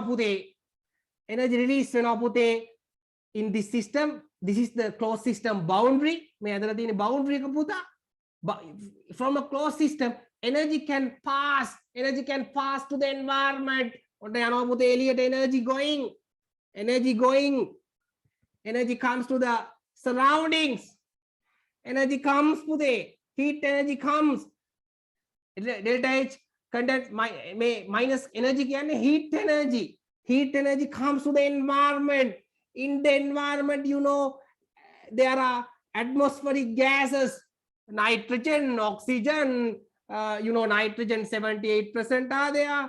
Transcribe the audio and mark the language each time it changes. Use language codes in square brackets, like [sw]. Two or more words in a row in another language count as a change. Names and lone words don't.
[en] in this system this is the closed system boundary [si] මේ අදලා තියෙන [en] boundary [si] එක පුතා [en] from a closed system energy can pass to the environment [si] ඔන්න යනවා පුතේ එළියට [en] energy energy comes to the surroundings energy comes පුතේ heat energy comes delta H condense minus energy කියන්නේ heat energy comes to the environment in the environment you know there are atmospheric gases Nitrogen, oxygen, nitrogen 78% are there.